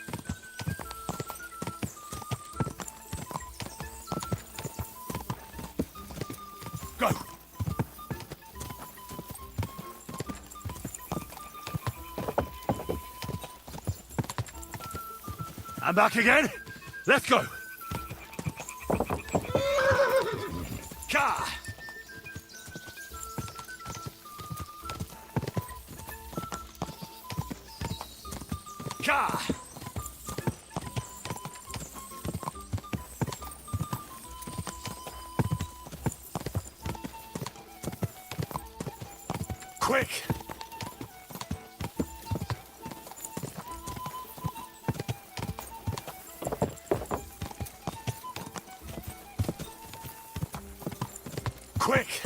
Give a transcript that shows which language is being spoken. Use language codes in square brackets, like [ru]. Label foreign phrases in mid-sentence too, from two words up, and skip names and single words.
[en] Go! I'm back again. Let's go. Ka! Ka! Quick! Quick!